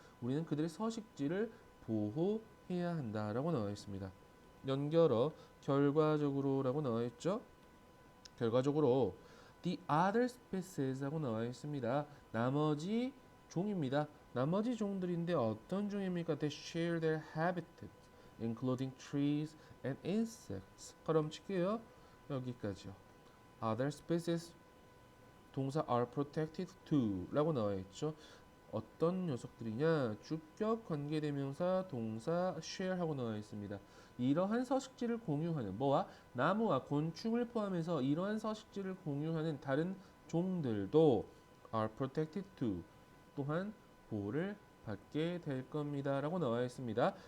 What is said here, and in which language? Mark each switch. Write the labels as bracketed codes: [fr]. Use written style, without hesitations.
[ko] 우리는 그들의 서식지를 보호해야 한다라고 나와 있습니다. 연결어 결과적으로라고 나와 있죠. 결과적으로 [en] the other species [ko] 라고 나와 있습니다. 나머지 종입니다. 나머지 종들인데 어떤 종입니까? [en] They share their habitat, including trees and insects. [ko] 그럼 칠게요. 여기까지요. [en] Other species 동사 are protected to [ko] 라고 나와 있죠. 어떤 녀석들이냐? 주격 관계대명사 동사 share 하고 나와 있습니다. 이러한 서식지를 공유하는 뭐와 나무와 곤충을 포함해서 이러한 서식지를 공유하는 다른 종들도 [en] are protected to [ko] 또한 보호를 받게 될 겁니다 라고 나와 있습니다.